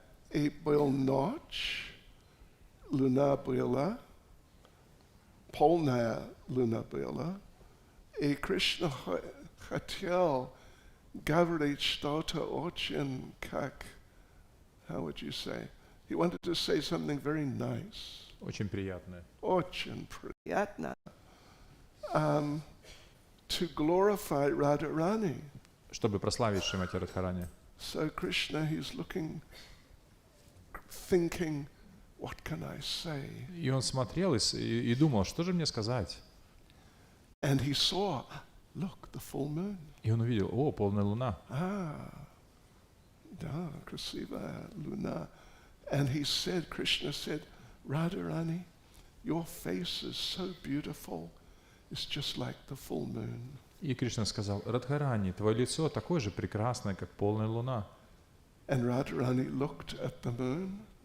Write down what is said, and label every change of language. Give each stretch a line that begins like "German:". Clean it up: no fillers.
Russian: И была ночь, луна была, полная луна была, и Кришна хотел говорить что-то очень как,
English: how would you say? He wanted to say something very nice.
Russian: Очень приятное. Очень приятно.
English: To glorify Radharani.
Russian: Чтобы прославить Шримати Радхарани.
English: So Krishna, he's looking, thinking, what can I say?
Russian: И он смотрел и думал, что же мне сказать?
English: And he saw, look, the full moon.
Russian: И он увидел, о, полная луна. Да, красивая луна.
English: And he said, Krishna said, Radharani, your face is so beautiful. It's just like the full moon.
Russian: И Кришна сказал, Радхарани, твое лицо такое же прекрасное, как полная луна.
English: And Radharani looked at the moon.